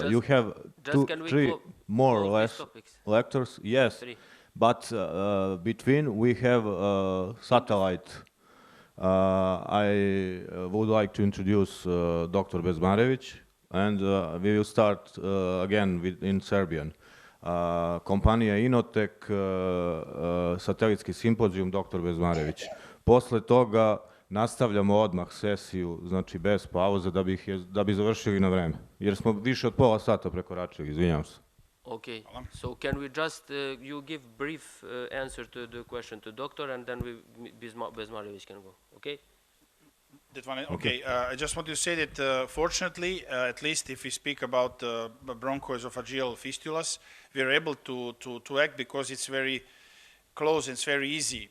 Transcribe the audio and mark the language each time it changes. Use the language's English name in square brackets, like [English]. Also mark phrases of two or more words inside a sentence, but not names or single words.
[English] you have three more or less lectures. Yes, but between we have satellite I would like to introduce Dr. Bezmarevic, and we will start again in Serbian. [Serbian] Kompanija Inotek, satelitski simpozijum Dr. Bezmarević. Posle toga nastavljamo odmah sesiju, znači bez pauze, da bi završili na vreme. Jer smo više od pola sata prekoračili, izvinjam se. [English] Okay, so can we just, you give brief answer to the question to doctor, and then Bezmarevic can go, okay? That one, okay. I just want to say that fortunately, at least if we speak about bronchoesophageal fistulas, we are able to act because it's very close and it's very easy.